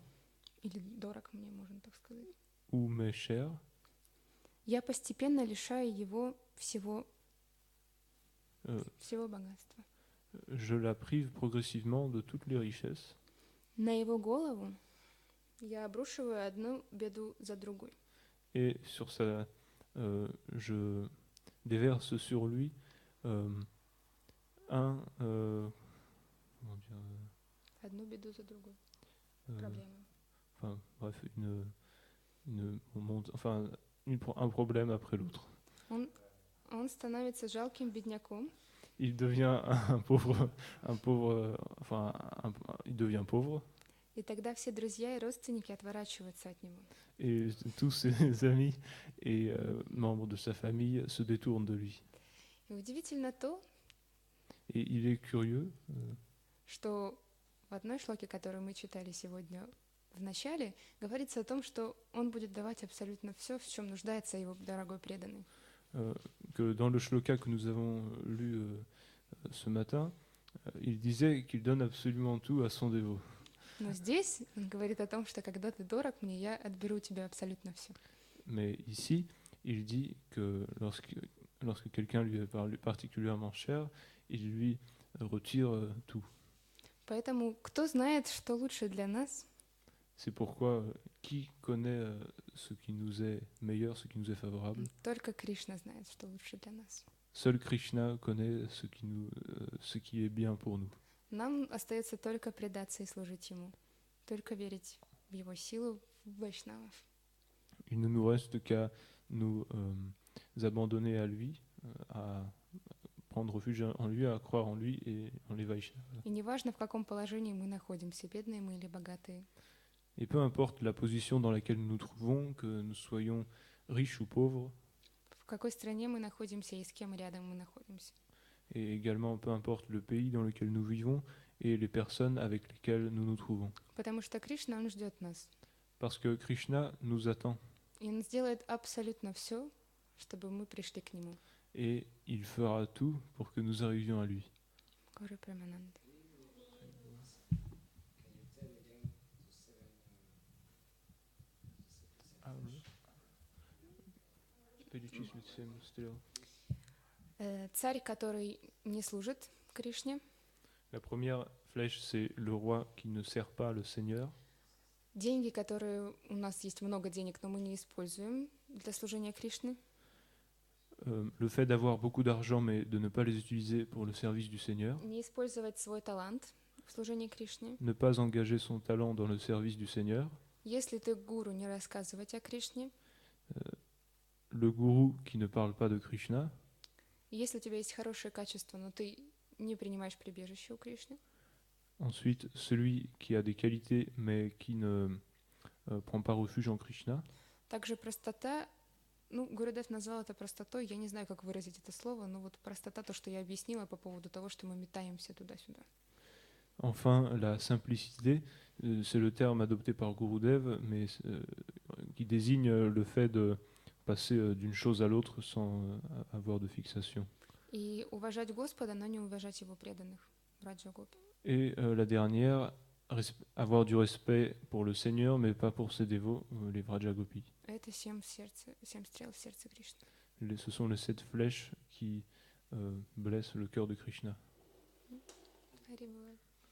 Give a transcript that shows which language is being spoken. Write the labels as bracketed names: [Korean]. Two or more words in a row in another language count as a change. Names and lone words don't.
[Russian] или дорог мне, можно так сказать, [French] ou m'est chère, [Russian] я постепенно лишаю его всего euh, богатства. [French] je la prive progressivement de toutes les richesses. [Russian] На его голову я обрушиваю одну беду за другой. [French] Et sur sa, je déverse sur lui comment dire, [Russian] Одну беду за другой. euh, Проблему. [French] enfin bref, un problème après l'autre. [Russian] Он становится жалким бедняком, [French] Il devient il devient pauvre, [Russian] и тогда все друзья и родственники отворачиваются от него. [French] et tous ses amis et membres de sa famille se détournent de lui. [Russian] И удивительно то, [French] Et il est curieux [Russian] что в одной шлоке, которую мы читали сегодня в начале, говорится о том, что он будет давать абсолютно все, в чем нуждается его дорогой преданный. [French] que dans le shloka que nous avons lu ce matin, il disait qu'il donne absolument tout à son dévot. [Russian] Но здесь он говорит о том, что когда ты дорог мне, я отберу у тебя абсолютно все. [French] Mais ici, il dit que lorsque quelqu'un lui est particulièrement cher, il lui retire tout. [Russian] Поэтому кто знает, что лучше для нас? [French] C'est pourquoi qui connaît ce qui nous est meilleur, ce qui nous est favorable? [Russian] Только Кришна знает, что лучше для нас. [French] Seul Krishna connaît ce qui est bien pour nous. [Russian] Нам остается только предаться и служить ему, только верить в его силу, в вайшнавов. [French] Il ne nous reste qu'à nous abandonner à lui, à prendre refuge en lui, à croire en lui et en les Vaishnavas. [Russian] И неважно, в каком положении мы находимся, бедные мы или богатые. [French] Et peu importe la position dans laquelle nous nous trouvons, que nous soyons riches ou pauvres, [Russian] В какой стране мы находимся и с кем рядом мы находимся. [French] et également peu importe le pays dans lequel nous vivons et les personnes avec lesquelles nous nous trouvons. [Russian] Потому что Кришна, он ждет нас. [French] Parce que Krishna nous attend [Russian] И он сделает абсолютно все, чтобы мы пришли к нему. [French] et il fera tout pour que nous arrivions à lui. [Russian] Гуру Прамананда. Царь, который не служит Кришне. [French] La première flèche, c'est le roi qui ne sert pas le Seigneur. [Russian] Деньги, которые у нас есть много денег, но мы не используем для служения Кришне. [French] Le fait d'avoir beaucoup d'argent mais de ne pas les utiliser pour le service du Seigneur. [Russian] Не использовать свой талант в служении Кришне. [French] Ne pas engager son talent dans le service du Seigneur. [Russian] Если ты гуру, не рассказывать о Кришне. [French] Le gourou qui ne parle pas de Krishna. [Russian] Если у тебя есть хорошее качество, но ты не принимаешь прибежище у Кришны. [French] Ensuite, celui qui a des qualités mais qui ne prend pas refuge en Krishna. [Russian] Также простота, Гурудев назвал это простотой, я не знаю, как выразить это слово, но вот простота, то, что я объяснила по поводу того, что мы метаемся туда-сюда. [French] Enfin, la simplicité, c'est le terme adopté par Gurudev, mais qui désigne le fait de passer d'une chose à l'autre sans avoir de fixation. [Russian] И уважать Господа, но не уважать Его преданных, Раджа-гопи. [French] Et la dernière, avoir du respect pour le Seigneur, mais pas pour ses dévots, les Vrajagopis. [Russian] Это 7 стрел в сердце Кришны. [French] Ce sont les 7 flèches qui blessent le cœur de Krishna. [Bangla] হরি বোল.